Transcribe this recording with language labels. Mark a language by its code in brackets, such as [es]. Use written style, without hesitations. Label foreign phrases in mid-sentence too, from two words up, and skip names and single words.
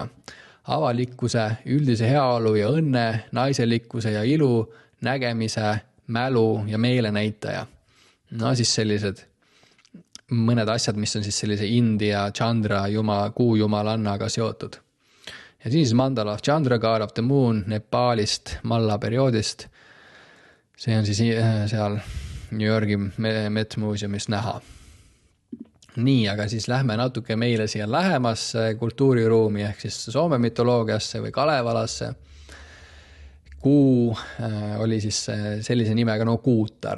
[et] Avalikkuse, üldise heaolu ja õnne, naiselikkuse ja ilu, nägemise, mälu ja meele näitaja. Siis sellised mõned asjad, mis on siis sellise India Chandra kuu jumalannaga seotud. [en] Ja siis mandala of Chandra, God of the Moon, [et] Nepaalist, Malla perioodist. See on siis seal New Yorgi Met Museumis näha. Nii, aga siis lähme natuke meile siia lähemasse kultuuriruumi ehk siis Soome mütoloogiasse või Kalevalasse. Kuu oli siis sellise nimega Kuutar.